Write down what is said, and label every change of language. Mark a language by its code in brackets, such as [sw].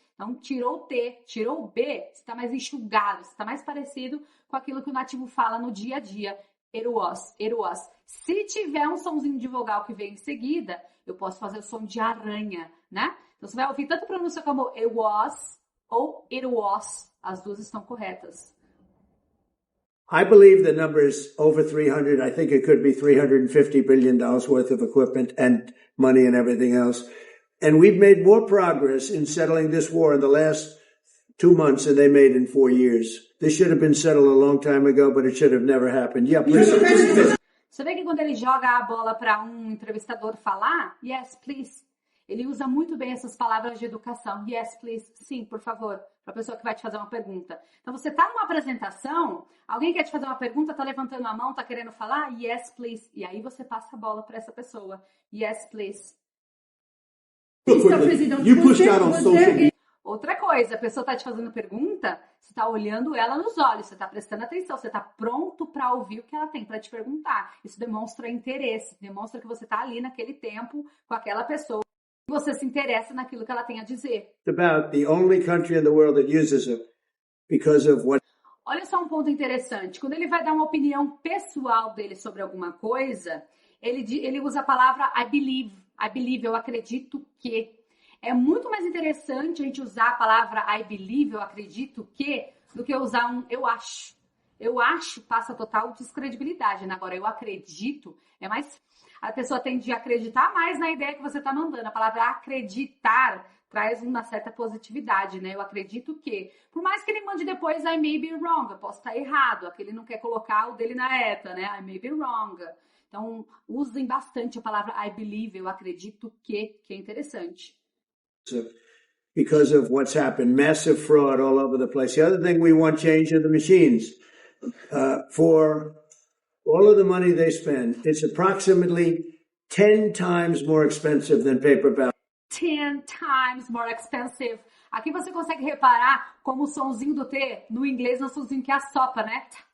[pt] Então, tirou o T, tirou o B, você está mais enxugado, você está mais parecido com aquilo que o nativo fala no dia a dia. [en] It was. [pt] Se tiver um somzinho de vogal que vem em seguida, eu posso fazer o som de aranha, né? Então, você vai ouvir tanto a pronúncia como [en] it was [pt] ou it was. As duas estão corretas. [en] I believe the number is over 300. I think it could be $350 billion worth of equipment and money and everything else. And we've made more progress in settling this war in the last 2 months than they made in 4 years. This should have been settled a long time ago, but it should have never happened. Yeah, please. [pt] Você vê que quando ele joga a bola para um entrevistador falar, yes, please, ele usa muito bem essas palavras de educação. [en] Yes, please. [pt] Sim, por favor. Para a pessoa que vai te fazer uma pergunta. Então, você está numa apresentação, alguém quer te fazer uma pergunta, está levantando a mão, está querendo falar, [en] yes, please. [pt] E aí você passa a bola para essa pessoa. [en] Yes, please. You pushed out on social. [pt] Outra coisa, a pessoa está te fazendo pergunta, você está olhando ela nos olhos, você está prestando atenção, você está pronto para ouvir o que ela tem para te perguntar. Isso demonstra interesse, demonstra que você está ali naquele tempo com aquela pessoa. Você se interessa naquilo que ela tem a dizer. [en] About the only country in the world that uses it because of what. [pt] Olha só um ponto interessante. Quando ele vai dar uma opinião pessoal dele sobre alguma coisa, ele usa a palavra [en] I believe, [pt] eu acredito que. É muito mais interessante a gente usar a palavra [en] I believe, [pt] eu acredito que, do que usar um eu acho. Eu acho passa total descredibilidade, né? Agora, eu acredito é mais... A pessoa tende a acreditar mais na ideia que você está mandando. A palavra acreditar traz uma certa positividade, né? Eu acredito que, por mais que ele mande depois [en] I may be wrong, [pt] eu posso estar errado, aquele não quer colocar o dele na ETA, né? I may be wrong. Então, usem bastante a palavra [en] I believe, [pt] eu acredito que é interessante. [en] Because of what's happened, massive fraud all over the place. The other thing we want change are the machines. For all of the money they spend, it's approximately 10 times more expensive than paper ballot. 10 times more expensive. [pt] Aqui você consegue reparar como o sonzinho do T no inglês é um sonzinho que assopa, né?